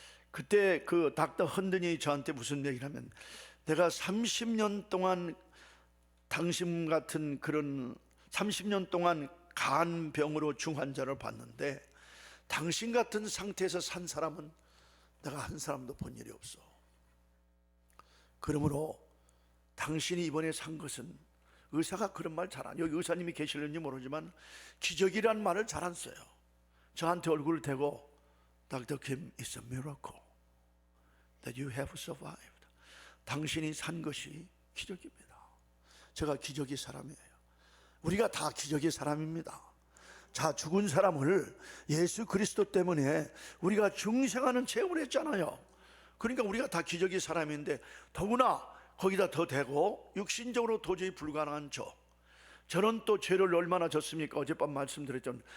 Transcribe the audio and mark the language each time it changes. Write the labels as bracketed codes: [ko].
[ko] 그때 그 닥터 헌든이 저한테 무슨 얘기를 하면, 내가 30년 동안 당신 같은 그런 30년 동안 간병으로 중환자를 봤는데 당신 같은 상태에서 산 사람은 내가 한 사람도 본 일이 없어. 그러므로 당신이 이번에 산 것은, 의사가 그런 말 잘 안, 여기 의사님이 계실는지 모르지만 기적이란 말을 잘 안 써요. 저한테 얼굴을 대고 Dr. [en] Kim, it's a miracle that you have survived. [ko] 당신이 산 것이 기적입니다. 제가 기적의 사람이에요. 우리가 다 기적의 사람입니다. 자, 죽은 사람을 예수 그리스도 때문에 우리가 중생하는 체험을 했잖아요. 그러니까 우리가 다 기적의 사람인데, 더구나 거기다 더 대고 육신적으로 도저히 불가능한 저는 또 죄를 얼마나 졌습니까? 어젯밤 말씀드렸죠.